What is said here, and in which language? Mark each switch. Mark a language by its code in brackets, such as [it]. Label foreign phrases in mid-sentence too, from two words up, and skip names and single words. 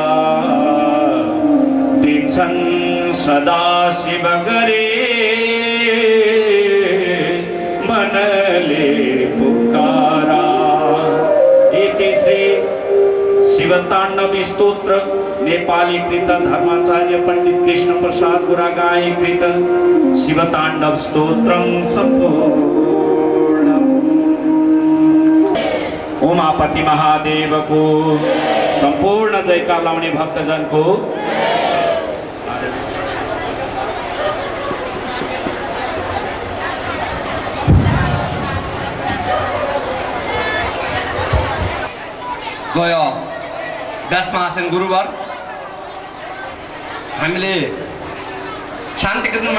[ne] दिन्छन् सदा शिव गरे मनले पुकारा [sa] इति श्री शिवताण्डव स्तोत्र [ne] नेपाली कृत धर्माचार्य पंडित कृष्ण प्रसाद गुरागाई कृत [sa] शिवताण्डव स्तोत्रम संपूर्ण [ne] उमापति महादेव को संपूर्ण जयकार लाउने भक्तजन को गयो व्यास महासेन गुरुवर हामीले शान्ति कीर्तन